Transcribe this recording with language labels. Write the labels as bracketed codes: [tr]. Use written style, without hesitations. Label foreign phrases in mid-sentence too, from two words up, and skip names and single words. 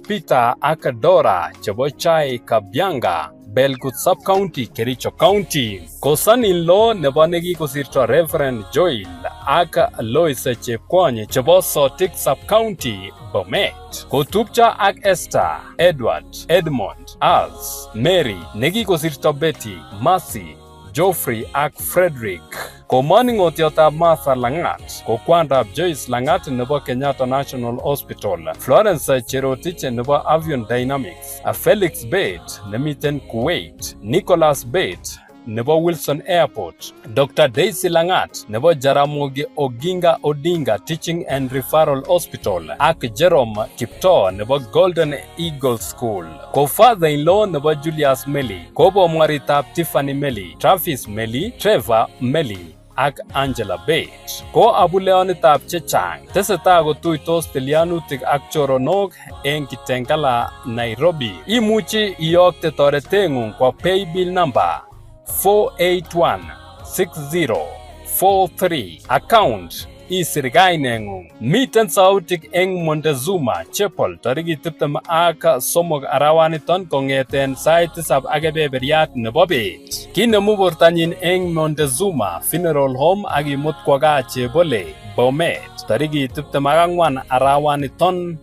[sgc] Peter Akadora chebo Chai Kabyanga, Belgut Sub-County, Kericho County. Kosan-in-law nebo nekikosirto Reverend Joel ak Lois Chepkwony chebo Sotik Sub-County, Bomet. Kotupcha ak Esther, Edward, Edmond, Als, Mary, nekikosirto Betty, Mercy, Geoffrey ak Frederick. Ko maning'otiotab Martha Langat, ko kwandab Joyce Langat nebo Kenyatta National Hospital, Florence Cherotich nebo Avion Dynamics, Felix Bate nemiten Kuwait, Nicholas Bate nebo Wilson Airport, Dr. Daisy Langat nebo Jaramogi Oginga Odinga Teaching and Referral Hospital, ak Jerome Kiptoo nebo Golden Eagle School. Ko father-in-law nebo Julius Meli, ko bomwaritab Tiffany Meli, Travis Meli, Trevor Meli ak Angela Bate. Ko abuleonitab chechang tesetai kotuitos tilianutik ak choronok eng Kitengela, Nairobi. Imuchi iyokte toreteng'ung kwa [en] paybill number [sgc] 4816043, account isir kaineng'ung. Miten sautik eng Montezuma Chapel tarikit 23 arawaniton kong'eten sait 7 ak kebeberyat nebo bet. Kinemu bortanyin eng Montezuma Funeral Home ak imut kwo gaa Chebole Bomet tarikit 24 arawaniton.